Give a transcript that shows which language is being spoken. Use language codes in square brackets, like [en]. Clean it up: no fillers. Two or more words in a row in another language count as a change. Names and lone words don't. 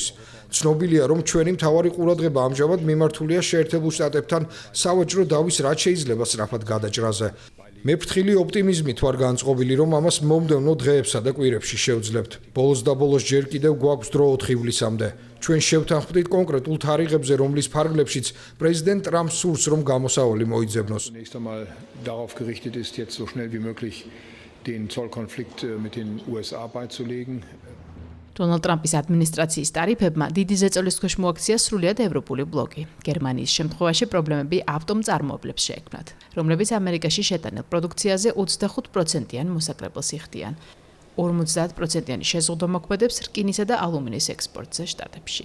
[ka] ცნობილია, რომ ჩვენი მთავარი ყურადღება ამჟამად მიმართულია შეერთებულ შტატებთან სავაჭრო დავის რაც შეიძლება სწრაფად გადაჭრაზე. მე ფრთხილი ოპტიმიზმით ვარ განწყობილი, რომ ამას მომდევნო დღეებსა და კვირებში შევძლებთ. ბოლოს და ბოლოს ჯერ კიდევ გვაქვს დრო 4 ივლისამდე. ჩვენ შევთანხმდით კონკრეტულ თარიღებზე, რომლის ფარგლებშიც პრეზიდენტ ტრამპს სურს, რომ გამოსავალი მოიძებნოს. [de] Darauf gerichtet ist, jetzt so schnell wie möglich den Zollkonflikt mit den USA beizulegen. [ka] დონალდ ტრამპის ადმინისტრაციის ტარიფებმა დიდი ზეწოლის ქვეშ მოაქცია სრულიად ევროპული ბლოკი. გერმანიის შემთხვევაში პრობლემები ავტომწარმოებლებს შეექმნათ, რომლებიც ამერიკაში შეტანილ პროდუქციაზე 25%-იან მოსაკრებელს იხდიან. 50%-იანი შეზღუდვა მოქმედებს რკინისა და ალუმინის ექსპორტზე შტატებში.